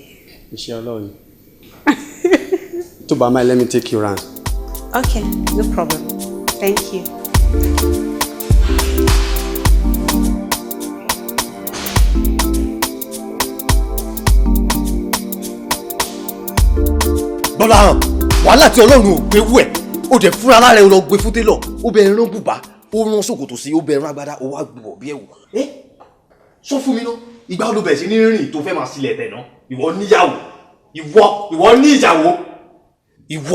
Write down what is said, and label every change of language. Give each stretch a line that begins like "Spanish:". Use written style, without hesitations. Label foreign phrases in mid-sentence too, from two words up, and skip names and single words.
Yoruba: Iṣẹ́ Ọlọ́run. Tó bá máa,
English: let me take you round. Okay, no problem. Thank you.
Yoruba: Bọ́láhàn wàhálà tí Ọlọ́run ò gbé wú ẹ̀ ó dẹ̀ fúnra lára ẹ̀ lọ gbé fún télọ̀ ó bẹ rán bùbá ó rán ṣòkòtò sí ó bẹ rán agbádá ó wá gbùbọ̀ bí ẹ̀wù. Sọ fún mi ná ìgbà wo ló bẹ̀rẹ̀ sí ní rìn tó fẹ́ máa sílẹ̀ tẹ̀ ná ìwọ níyàwó ìwọ ní ìyàwó ìwọ.